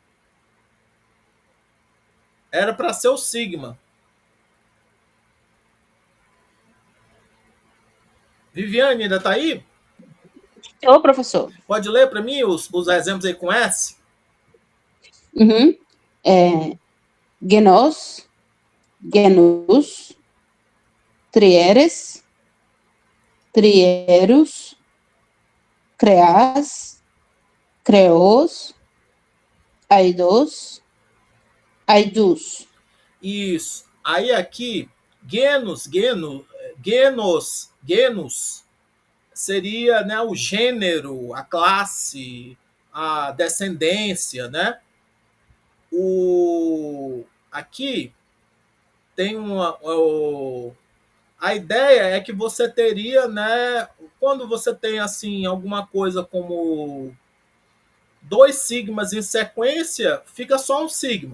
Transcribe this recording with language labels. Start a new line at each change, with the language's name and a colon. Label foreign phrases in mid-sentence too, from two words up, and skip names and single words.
Portuguese: Era para ser o sigma. Viviane, ainda está aí? Ô, professor. Pode ler para mim os exemplos aí com S? Uhum.
Greek: γένος, γένους, τριήρης, τριήρους, κρέας, κρέως, αἰδώς, αἰδοῦς.
Portuguese: Isso. Aí aqui, genus seria, né, o gênero, a classe, a descendência, né? Aqui tem a ideia é que você teria, né, quando você tem assim alguma coisa como 2 sigmas em sequência, fica só um sigma.